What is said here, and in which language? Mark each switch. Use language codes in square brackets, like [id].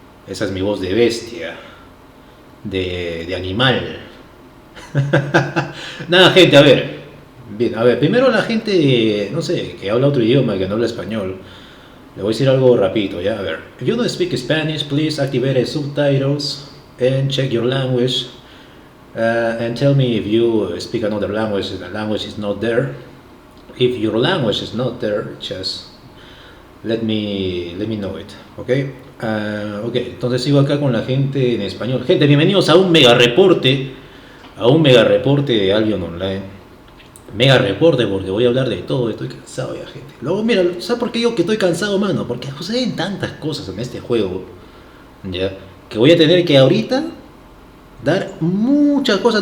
[es] Esa es mi voz de bestia, de animal. Nada, gente, a ver. Bien, a ver, primero la gente, no sé, que habla otro idioma, que no habla español. Le voy a decir algo rapidito, ya, a ver. [en] If you don't speak Spanish, please activate subtitles and check your language. And tell me if you speak another language, the language is not there. If your language is not there, just let me know it, okay? [es] Okay, entonces sigo acá con la gente en español. Gente, bienvenidos a un mega reporte, de Albion Online. Mega reporte porque voy a hablar de todo, estoy cansado ya, gente. Luego, mira, ¿sabes por qué digo que estoy cansado, mano? Porque suceden tantas cosas en este juego, ya, que voy a tener que ahorita dar muchas cosas.